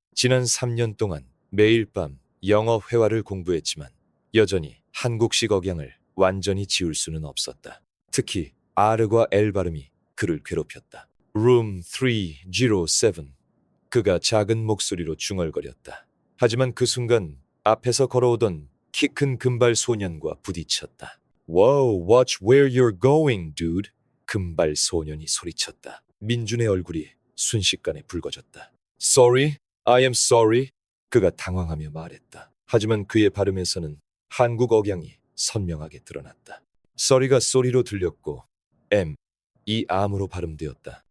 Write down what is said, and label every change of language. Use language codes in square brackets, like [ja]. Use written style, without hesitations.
[ko] 지난 3년 동안 매일 밤 영어 회화를 공부했지만 여전히 한국식 억양을 완전히 지울 수는 없었다. 특히 R과 L 발음이 그를 괴롭혔다. [en] Room 307. [ko] 그가 작은 목소리로 중얼거렸다. 하지만 그 순간 앞에서 걸어오던 키 큰 금발 소년과 부딪혔다. [en] Whoa, watch where you're going, dude. [ko] 금발 소년이 소리쳤다. 민준의 얼굴이 순식간에 붉어졌다. [en] Sorry, I am sorry. [ko] 그가 당황하며 말했다. 하지만 그의 발음에서는 한국 억양이 선명하게 드러났다. sorry가 소리로 들렸고 이 암으로 발음되었다.